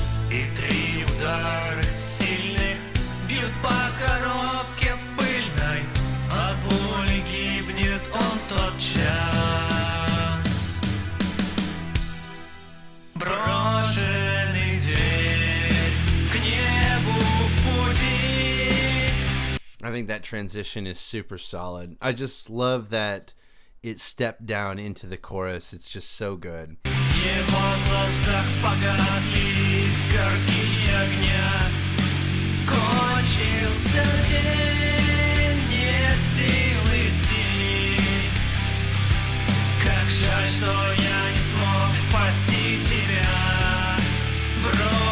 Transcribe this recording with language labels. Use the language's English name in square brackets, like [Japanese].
[Russian] И 3 удара сильных бьют по коробке пыльной, от боли гибнет он тотчас. Брошенный зверь к небу в пути. [English] I think that transition is super solid. I just love that it stepped down into the chorus. It's just so good. [Russian] В его глазах погасли искорки огня. Кончился день, нет сил идти. Как жаль, что я не смог спасти тебя.